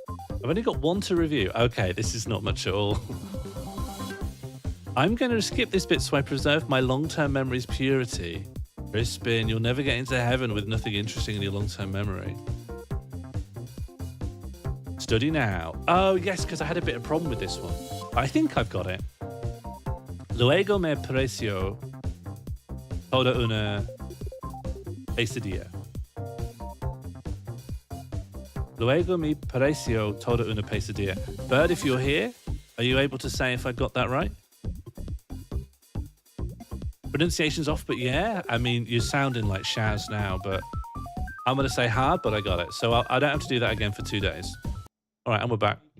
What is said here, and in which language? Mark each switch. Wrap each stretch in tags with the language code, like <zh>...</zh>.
<en>I've only got one to review. Okay, this is not much at all. I'm going to skip this bit so I preserve my long-term memory's purity. Crispin, you'll never get into heaven with nothing interesting in your long-term memory. Study now. Oh, yes, because I had a bit of problem with this one. I think I've got it.</en> <es>Luego me pareció toda una pesadilla. Luego me pareció toda una pesadilla.</es> <en>Bird, if you're here, are you able to say if I got that right? Pronunciation's off, but yeah. I mean, you're sounding like Shaz now, but I'm going to say hard, but I got it. So I don't have to do that again for 2 days. All right, and we're back.</en>